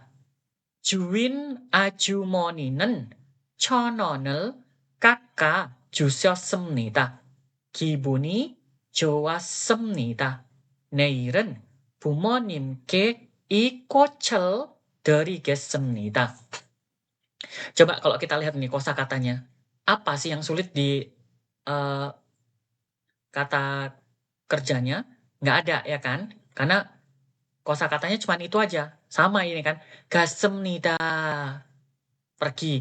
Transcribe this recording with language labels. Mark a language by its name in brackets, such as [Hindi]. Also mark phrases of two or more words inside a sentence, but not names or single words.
[Korean] 주인 아주머니는 1,000원을 깎아 주셨습니다. 기분이 좋았습니다. 내일은 부모님께 이 꽃을 드리겠습니다. [Indonesian] Coba kalau kita lihat nih kosakatanya, apa sih yang sulit di kata kerjanya? Nggak ada ya kan? Karena kosakatanya cuma itu aja. Sama ini kan. 갔습니다. Pergi.